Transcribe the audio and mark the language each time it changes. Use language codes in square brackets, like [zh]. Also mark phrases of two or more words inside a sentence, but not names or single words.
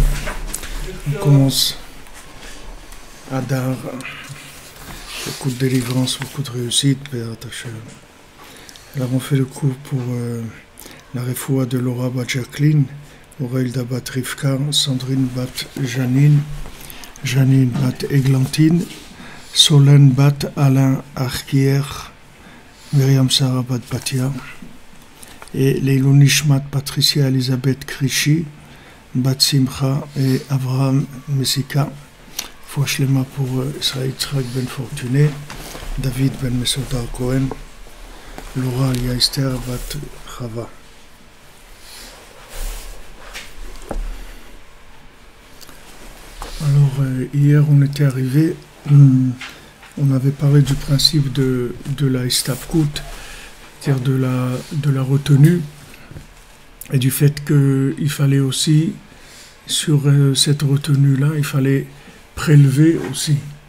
[fr] On commence Adar, beaucoup de délivrance, beaucoup de réussite, [he] Bezrat Hashem. [fr] Alors on fait le coup pour la refoua de Laura Bat Jacqueline, Aurelda Bat Rivka, Sandrine Bat Janine, Janine Bat Églantine, Solène Bat Alain Arquier, Myriam Sarah Bat Batia, et Leilou Nishmat Patricia Elisabeth Krishi, Bat Simcha et Avraham Messika. Foi Shlema pour Israël Yitzhak Ben Fortuné, David Ben Mesodar Cohen, Laura Lia Esther Bat Chava. Alors hier on était arrivé, on avait parlé du principe de la Istapkut, c'est-à-dire de la retenue, et du fait qu'il fallait aussi, sur cette retenue-là, il fallait prélever aussi.